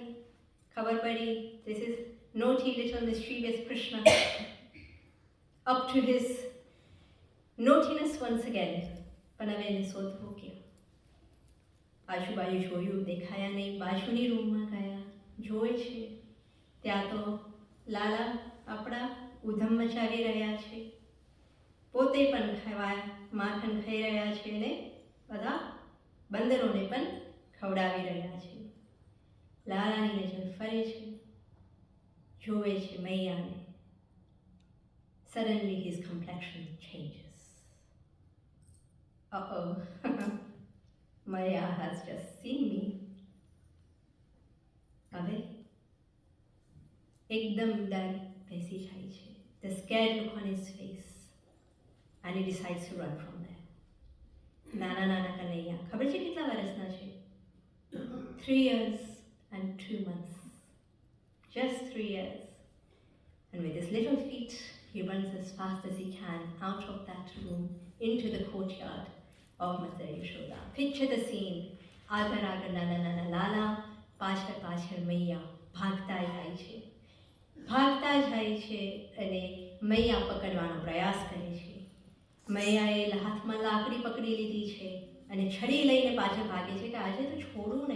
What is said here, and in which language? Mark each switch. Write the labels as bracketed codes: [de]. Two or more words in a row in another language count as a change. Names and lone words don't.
[gu] ખબર પડી [en] this is naughty little mischievous Krishna up to his naughtiness once again. [gu] પણ હવે એને શોધવું ક્યાં? આજુબાજુ જોયું, દેખાયા નહીં. બાજુની રૂમમાં ગયા, જોવે છે ત્યાં તો લાલા આપણા ઉધમ મચાવી રહ્યા છે. પોતે પણ માખણ ખાઈ રહ્યા છે અને બધા બંદરોને પણ ખવડાવી રહ્યા છે. લાલાની નજર ફરે છે, જોવે છે મૈયાને. [en] Suddenly his complexion changes. Uh-oh, Maya has just seen me. [gu] હવે એકદમ ડર બેસી જાય છે. [en] The scared look on his face, and he decides to run from there. [gu] નાના નાના કનૈયા ખબર છે કેટલા વર્ષના છે? [en] 3 years and 2 months. Just 3 years. And with his little feet, he runs as fast as he can out of that room into the courtyard of Mother Yashoda. Picture the scene. [gu] આગળ આગળ નાના નાના લાલા, પાછળ પાછળ મૈયા ભાગતા જાય છે અને મૈયા પકડવાનો પ્રયાસ કરે છે. મૈયાએ હાથમાં લાકડી પકડી લીધી છે અને છડી લઈને પાછળ ભાગે છે કે આજે તો છોડું નહીં.